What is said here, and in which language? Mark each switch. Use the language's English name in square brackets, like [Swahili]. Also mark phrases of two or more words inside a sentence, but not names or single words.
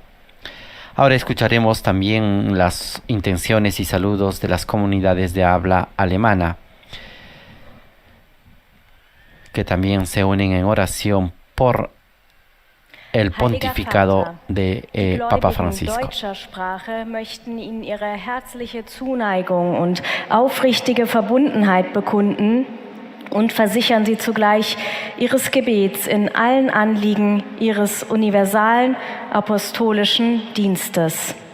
[Spanish] Ahora escucharemos también las intenciones y saludos de las comunidades de habla alemana, que también se unen en oración por el pontificado de Papa Francisco. [German] Deutscher Sprache möchten Ihnen ihre herzliche Zuneigung und aufrichtige Verbundenheit bekunden und versichern Sie zugleich Ihres Gebets in allen Anliegen Ihres universalen apostolischen Dienstes.